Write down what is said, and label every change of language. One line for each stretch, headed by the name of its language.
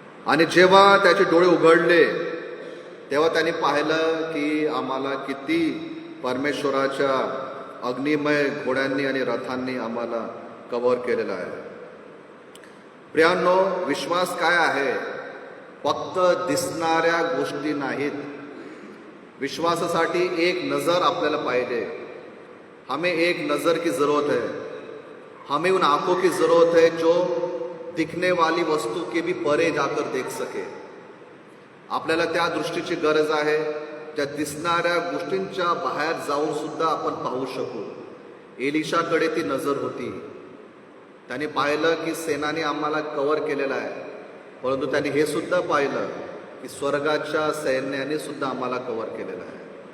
Marathi: आणि जेव्हा त्याचे डोळे उघडले तेव्हा त्यांनी पाहिलं की आम्हाला किती परमेश्वराच्या अग्निमय घोड्यांनी आणि रथांनी आम्हाला कव्हर केलेलं आहे. प्रियांनो, विश्वास काय आहे? फक्त दिसणाऱ्या गोष्टी नाहीत. विश्वासासाठी एक नजर आपल्याला पाहिजे.
Hindi: हमें एक नजर की जरूरत है. हमें उन आंखों की जरूरत है जो दिखने वाली वस्तु के भी परे जाकर देख सके.
Marathi: आपल्याला त्या दृष्टीची गरज आहे, त्या दिसणाऱ्या गोष्टींच्या बाहेर जाऊन सुद्धा आपण पाहू शकू. एलिशाकडे ती नजर होती. त्याने पाहिलं की सेनाने आम्हाला कव्हर केलेला आहे, परंतु त्याने हे सुद्धा पाहिलं की स्वर्गाच्या सैन्याने सुद्धा आम्हाला कव्हर केलेलं आहे.